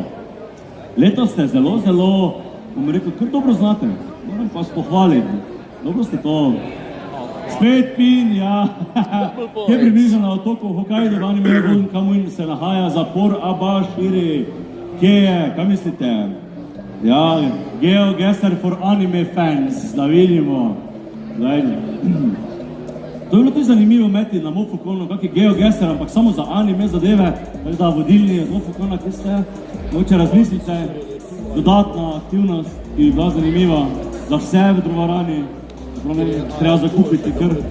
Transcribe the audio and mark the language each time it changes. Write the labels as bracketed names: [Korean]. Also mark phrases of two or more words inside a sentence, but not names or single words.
[Slovenian] Letos ste zelo, bom rekel, kar dobro znate, moram pa vas pohvaliti, dobro ste to. Spet pin, ja, kje približno na otoku Hokkaido v anime Golden Kamuy se nahaja zapor Abashiri. Kje je, kaj mislite? Ja, GeoGuessr [English] for anime fans, [Slovenian] da vidimo. To je bilo tudi zanimivo imeti na Mofukonu, kak je GeoGuessr, ampak samo za anime zadeve, tako da vodilni od Mofukona, ki ste, mogoče razmislite, dodatna aktivnost, ki je bila zanimiva za vse v dvorani, treba zakupiti kar.